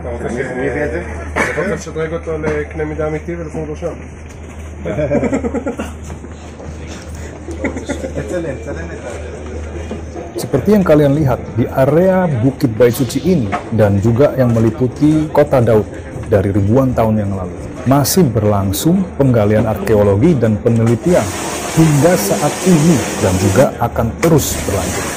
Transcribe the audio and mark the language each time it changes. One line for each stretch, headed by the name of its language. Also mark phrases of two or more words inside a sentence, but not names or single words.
Hebrew: מי הביא את זה? יכול לשדרג אותו לקנה מידה אמיתי ולשים אותו שם.
Indonesian: Seperti yang kalian lihat di area Bukit Bait Suci ini dan juga yang meliputi Kota Daud dari ribuan tahun yang lalu, masih berlangsung penggalian arkeologi dan penelitian hingga saat ini dan juga akan terus berlanjut.